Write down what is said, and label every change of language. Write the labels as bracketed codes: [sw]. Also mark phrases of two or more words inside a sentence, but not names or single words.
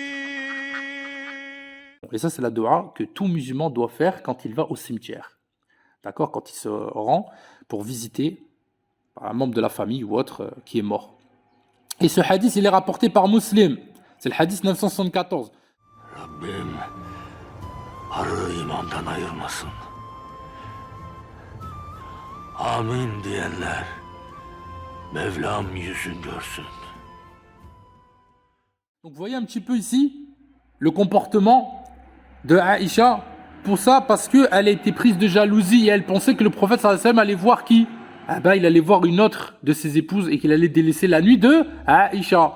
[fr] Et ça, c'est la dua que tout musulman doit faire quand il va au cimetière. D'accord? Quand il se rend pour visiter un membre de la famille ou autre qui est mort. Et ce hadith, il est rapporté par Muslim. C'est le hadith 974. [tr] Rabbim, arı imandan ayırmasın. Amin diyenler, Mevlam yüzün görsün. [fr] Donc vous voyez un petit peu ici le comportement de Aïcha. Pour ça, parce qu'elle a été prise de jalousie et elle pensait que le prophète [ar] صلى الله عليه وسلم [fr] allait voir qui? Il allait voir une autre de ses épouses et qu'il allait délaisser la nuit de Aïcha.